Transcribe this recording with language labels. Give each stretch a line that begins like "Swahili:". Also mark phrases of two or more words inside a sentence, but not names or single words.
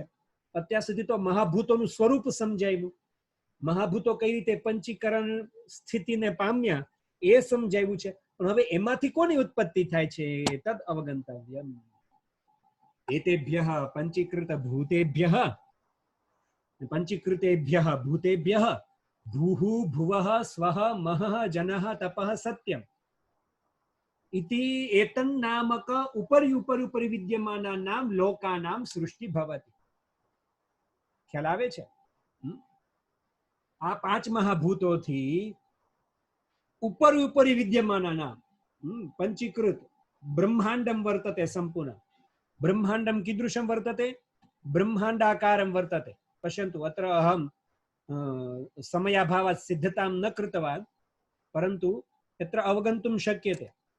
Gujarati: અત્યાર સુધી તો મહાભૂતોનું સ્વરૂપ સમજાવ્યું, મહાભૂતો કઈ રીતે પંચીકરણ સ્થિતિને પામ્યા એ સમજાવ્યું છે. પણ હવે એમાંથી કોની ઉત્પત્તિ થાય છે?
Sanskrit: तद अवगन्तव्यम. एतेभ्यः पञ्चीकृत भूतेभ्यः पञ्चीकृतेभ्यः भूतेभ्यः भूः भुवः स्वः महः जनः तपः सत्यम इति एतन्नामक उपरि विद्यमानानां लोकानां सृष्टि भवति.
Gujarati: ખ્યાલ આવે છે? આ 5 મહાભૂતોથી
Sanskrit: उपरि विद्यमानानां पंचीकृत ब्रह्मांडं वर्तते. संपूर्ण ब्रह्मांडं कीदृशं वर्तते? ब्रह्मांडाकारं वर्तते. पश्यन्तु अत्र अहं समयाभावात् सिद्धतां न कृतवान्, परन्तु यत्र अवगन्तुं शक्यते.